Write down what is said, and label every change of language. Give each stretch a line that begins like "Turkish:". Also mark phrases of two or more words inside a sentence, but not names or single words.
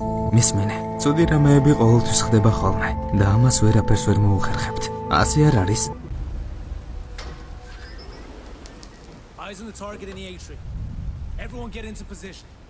Georgian: მისმენე, ცუდი რამეები ყოველთვის ხდება ხოლმე და ამას ვერაფერს ვერ მოუხერხებთ. ასე არ არის?
English: Eyes on the target in the atrium. Everyone get into position.